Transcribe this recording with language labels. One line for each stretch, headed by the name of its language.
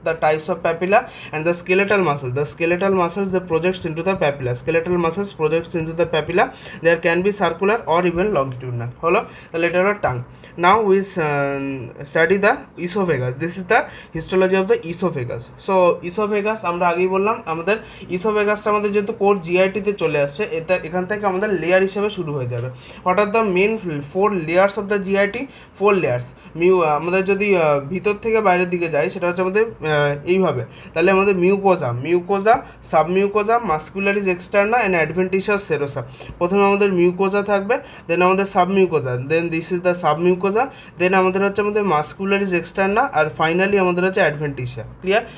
English: The types of papilla and the skeletal muscle. The skeletal muscles they projects into the papilla. Skeletal muscles projects into the papilla. There can be circular or even longitudinal.
Bangla: হলো তাহলে এটা হলো tongue.
English: Now we study the esophagus. This is the histology of the esophagus.
Bangla: So esophagus আমরা আগেই বললাম আমাদের esophagus আমাদের যেহেতু কোর জিআইটি তে চলে আসছে, এটা এখান থেকে আমাদের লেয়ার হিসেবে শুরু হয়ে যাবে.
English: What are the main 4 layers of the GIT? 4 layers.
Bangla: আমাদের যদি ভিতর থেকে বাইরের দিকে যাই সেটা হচ্ছে আমাদের এইভাবে, তাহলে আমাদের mucosa, সাবমিউকোজা, muscularis externa and অ্যাডভেন্টিশাস serosa. প্রথমে আমাদের মিউকোজা থাকবে, দেন আমাদের সাবমিউকোজা,
English: then this is the submucosa,
Bangla: দেন আমাদের হচ্ছে আমাদের মাস্কুলারিস এক্সটার্না আর ফাইনালি আমাদের হচ্ছে অ্যাডভেন্টিশিয়া. ক্লিয়ার?